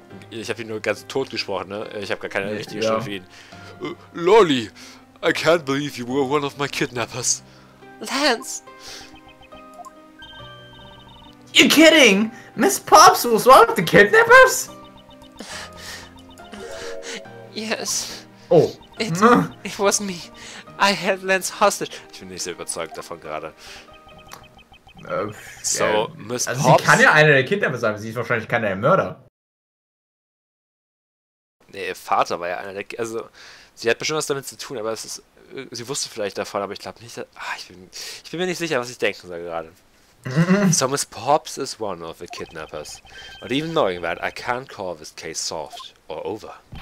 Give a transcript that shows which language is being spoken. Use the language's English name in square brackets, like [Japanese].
[German] Ich habe ihn nur ganz tot gesprochen, ne? Ich habe gar keine richtige Stimme für ihn. [English] Lolly, I can't believe you were one of my kidnappers. Lance. You kidding? Miss Pops was one of the kidnappers? Yes. Oh. It was me. I had Lance hostage. [German] Ich bin nicht sehr überzeugt davon gerade. [English] So, Miss [German] also [English] Pops... [German] sie kann ja einer der Kidnapper sein, aber sie ist wahrscheinlich keiner der Mörder. Nee, ihr Vater war ja einer der... Also, sie hat bestimmt was damit zu tun, aber es ist... Sie wusste vielleicht davon, aber ich glaube nicht... ich bin mir nicht sicher, was ich denken soll gerade. [English] So Miss Pops is one of the kidnappers. But even knowing that, I can't call this case solved or over.